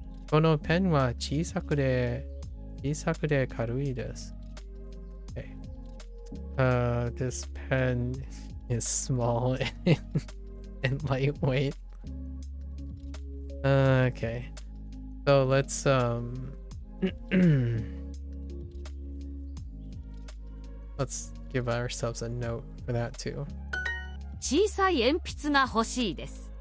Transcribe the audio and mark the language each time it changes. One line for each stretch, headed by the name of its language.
Japanese: このペンは小さくて軽いです。
English: Okay. This pen is small and lightweight. Okay. So let's let's give ourselves a note for that too.
Japanese: 小さい鉛筆が欲しいです。